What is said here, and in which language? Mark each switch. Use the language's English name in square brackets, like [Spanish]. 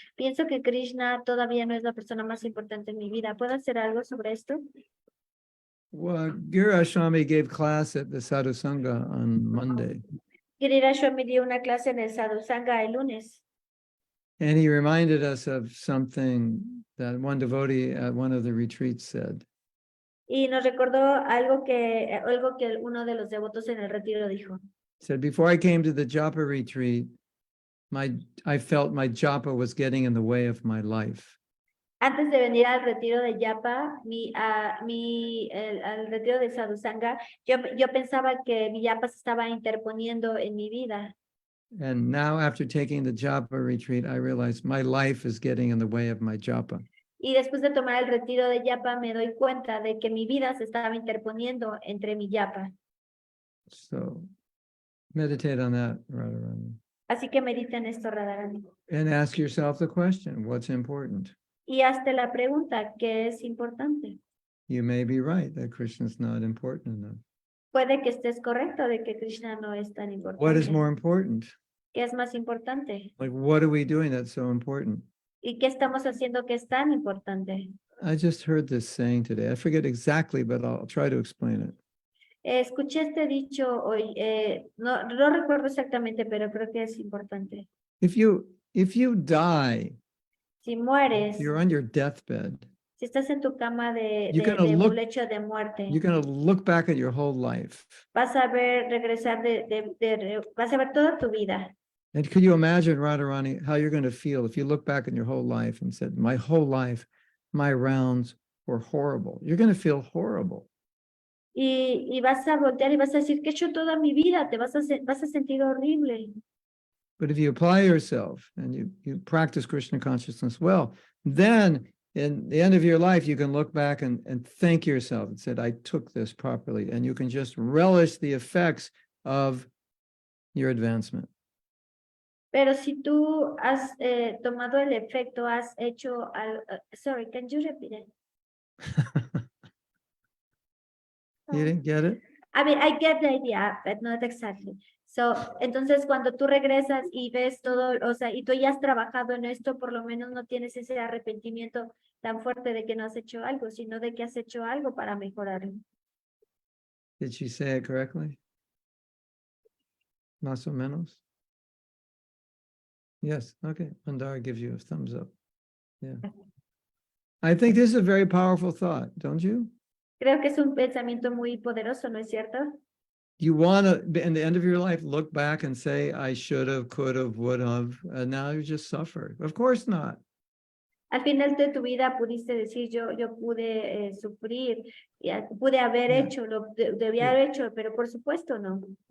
[Spanish] Pienso que Krishna todavía no es la persona más importante en mi vida. ¿Puedo hacer algo sobre esto? [English] Well, Giriraj Swami gave class at the Sadhu Sangha on Monday. [Spanish] Giriraj Swami dio una clase en el Sadhu Sangha el lunes. [English] And he reminded us of something that one devotee at one of the retreats said. [Spanish] Y nos recordó algo que uno de los devotos en el retiro dijo. [English] He said, before I came to the japa retreat, I felt my japa was getting in the way of my life. [Spanish] Antes de venir al retiro de Yapa, al retiro de Sadhu Sangha, yo pensaba que mi Yapa se estaba interponiendo en mi vida. [English] And now after taking the japa retreat, I realized my life is getting in the way of my japa. [Spanish] Y después de tomar el retiro de Yapa, me doy cuenta de que mi vida se estaba interponiendo entre mi Yapa. [English] So meditate on that, Radharani. [Spanish] Así que mediten esto, Radharani. [English] And ask yourself the question, what's important? [Spanish] Y hazte la pregunta, ¿qué es importante? [English] You may be right that Krishna's not important enough. [Spanish] Puede que estés correcto de que Krishna no es tan importante. [English] What is more important? [Spanish] ¿Qué es más importante? [English] Like, what are we doing that's so important? [Spanish] ¿Y qué estamos haciendo que es tan importante? [English] I just heard this saying today. I forget exactly, but I'll try to explain it. [Spanish] Escuché este dicho hoy, no recuerdo exactamente, pero creo que es importante. [English] If you die, [Spanish] Si mueres, [English] you're on your deathbed, [Spanish] si estás en tu cama de [English] look- [Spanish] un lecho de muerte, [English] you're going to look back at your whole life. [Spanish] vas a ver regresar vas a ver toda tu vida. [English] And could you imagine, Radharani, how you're going to feel if you look back in your whole life and said, my whole life, my rounds were horrible. You're going to feel horrible. [Spanish] Y vas a voltear y vas a decir que he hecho toda mi vida, vas a sentir horrible. [English] But if you apply yourself and you practice Krishna consciousness well, then in the end of your life, you can look back and thank yourself and said, I took this properly. And you can just relish the effects of your advancement. [Spanish] Pero si tú has tomado el efecto, has hecho [English] sorry, can you repeat it? You didn't get it? I mean, I get the idea, but not exactly. [Spanish] So, entonces cuando tú regresas y ves todo, o sea, y tú ya has trabajado en esto, por lo menos no tienes ese arrepentimiento tan fuerte de que no has hecho algo, sino de que has hecho algo para mejorarlo. [English] Did she say it correctly? [Spanish] Más o menos? [English] Yes, okay. Mandar gives you a thumbs up. Yeah. I think this is a very powerful thought, don't you? [Spanish] Creo que es un pensamiento muy poderoso, ¿no es cierto? [English] You want to, in the end of your life, look back and say, I should have, could have, would have, and now you just suffer. Of course not. [Spanish] Al final de tu vida pudiste decir, yo pude sufrir, pude haber [English] Yeah. [Spanish] hecho, lo debía haber hecho, pero por supuesto no.